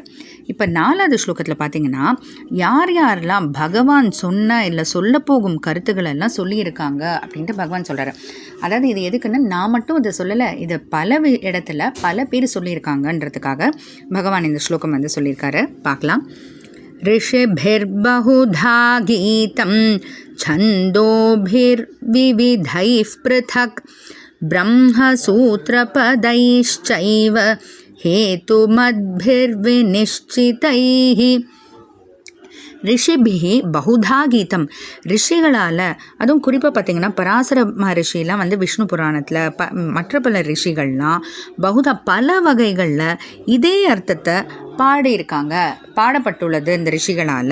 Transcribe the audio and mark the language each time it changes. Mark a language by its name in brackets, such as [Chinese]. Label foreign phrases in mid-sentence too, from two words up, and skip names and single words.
[Tamil] இப்போ 4வது ஸ்லோகத்தில் பார்த்தீங்கன்னா யார் யாரெல்லாம் பகவான் சொன்ன இல்லை சொல்ல போகும் கருத்துக்கள் எல்லாம் சொல்லியிருக்காங்க அப்படின்ட்டு பகவான் சொல்கிறாரு. அதாவது இது எதுக்குன்னு நான் மட்டும் இதை சொல்லலை, இதை பல இடத்துல பல பேர் சொல்லியிருக்காங்கன்றதுக்காக பகவான் இந்த ஸ்லோகம் சொல்லியிருக்காரு. பார்க்கலாம். [Sanskrit] ऋषिभिर्बहुधा गीतं छन्दोभिर्विविधैः पृथक् ब्रह्मसूत्रपदैश्चैव हेतुमद्भिर्विनिश्चितैः. ऋषिभिः बहुधा गीतम्, [Tamil] ரிஷிகளால், அதுவும் குறிப்பாக பார்த்திங்கன்னா பராசர மகரிஷிலாம் விஷ்ணு புராணத்தில் மற்ற பல ரிஷிகள்லாம் பகுதா பல வகைகளில் இதே அர்த்தத்தை பாடியிருக்காங்க, பாடப்பட்டுள்ளது இந்த ரிஷிகளால்.